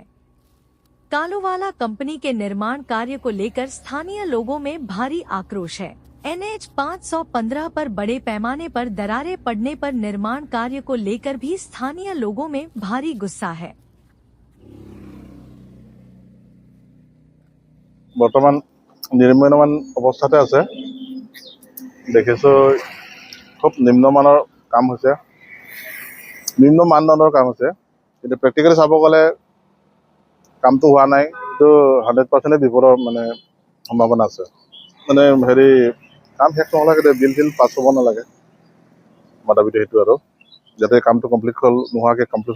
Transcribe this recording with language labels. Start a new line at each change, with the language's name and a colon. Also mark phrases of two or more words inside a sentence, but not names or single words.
Hindi: कालूवाला कंपनी के निर्माण कार्य को लेकर स्थानीय लोगों में भारी आक्रोश है। NH 515 पर बड़े पैमाने पर दरारें पड़ने पर निर्माण कार्य को लेकर भी स्थानीय लोगों में भारी गुस्सा है।
Assamese: বৰ্তমান নিৰ্মাণ অৱস্থাতে আছে দেখিছো খুব নিম্নমানৰ কাম হৈছে নিম্ন মানদণ্ডৰ কাম হৈছে কিন্তু প্ৰেক্টিকেলি চাব গ'লে কামটো হোৱা নাই তো 100% বিপদৰ মানে সম্ভাৱনা আছে মানে হেৰি কাম শেষ নহ'লে বিল পাছ হ'ব নালাগে মাদাবিটো সেইটো আৰু যাতে কামটো কমপ্লিট হ'ল নোহোৱাকৈ কমপ্লিট